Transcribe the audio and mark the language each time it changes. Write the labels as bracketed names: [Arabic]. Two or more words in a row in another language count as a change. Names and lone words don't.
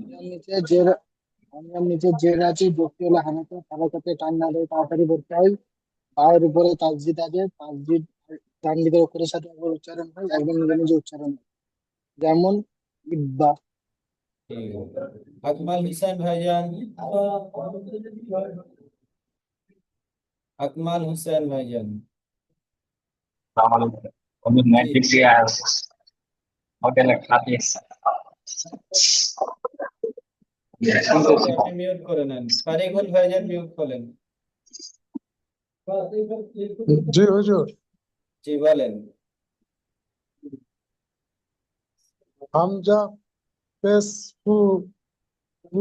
[Bangla] হামজার নিচে জের হামজার নিচে জের আছে যুক্তি হলো হারাকাত হারাকাতে টান না দিয়ে তাড়াতাড়ি পড়তে হয় পায়ের উপরে তাসজিদ আছে তাসজিদ ডান দিকের অক্ষরের সাথে একবার উচ্চারণ হয় একবার নিজে নিজে উচ্চারণ হয় যেমন ইব্বা আকমাল হোসেন ভাইজান, আকমাল হোসেন ভাইজান। [Spanish] Trabajo con [Bangla] জি, [Spanish] Netflix y hoteles gratis. [Bangla] ফারিককে আপনি মিউট করে নেন, ফারিকুল ভাইজান মিউট করেন। জি হুজুর। জি বলেন। হামজা পেশ হু হু